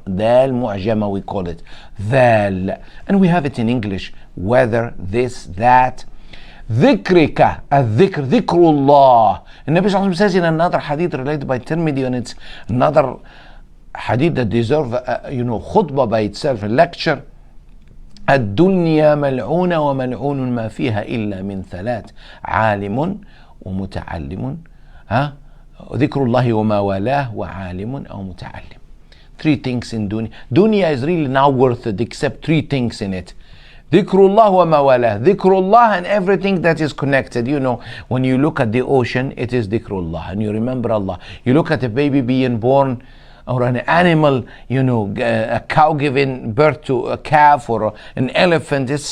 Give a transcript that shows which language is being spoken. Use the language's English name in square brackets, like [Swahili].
[English] Dal mu'jama, we call it. Dal. And we have it in English. Whether, this, that. Dhikrika, al-dhikr, dhikrullah. And Nabi Sallallahu says in another hadith related by Tirmidhi, and it's another hadith that deserves khutbah by itself, a lecture. [Arabic] الدنيا ملعونة وملعون ما فيها إلا من ثلاث, عالم ومتعلم, ذكر الله وما والاه, وعالم أو متعلم. [English] Three things in dunya. Dunya is really not worth it except three things in it. [Arabic] Dhikrullah wa ma wala. [English] Dhikrullah and everything that is connected. You know, when you look at the ocean, it is dhikrullah and you remember Allah. You look at a baby being born, or an animal, a cow giving birth to a calf, or an elephant.